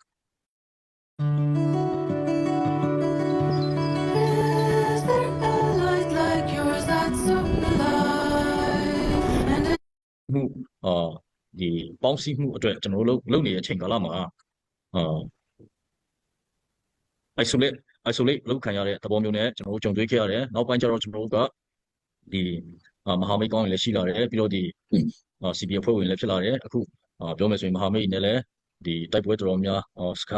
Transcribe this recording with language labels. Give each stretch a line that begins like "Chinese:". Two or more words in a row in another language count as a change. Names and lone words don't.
English: Is there a light like yours that's so alive? And
Burmese: ဒီပေါင်းစည်းမှုအတွက်ကျွန်တော်တို့လုပ်နေတဲ့အချိန်ကာလမှာisolate လုပ်ခံရတဲ့သဘောမျိုးနဲ့ကျွန်တော်တို့ကြုံတွေ့ခဲ့ရတယ်နောက်ပိုင်းကျတော့ကျွန်တော်တို့ကဒီမဟာမိတ်ကောင်းတွေလည်းရှိလာတယ်ပြီးတော့ဒီCP အဖွဲ့ဝင်လည်းဖြစ်လာတယ်အခုပြောမယ်ဆိုရင်မဟာမိတ်နဲ့လည်းဒီတိုက်ပွဲတော်တော်များ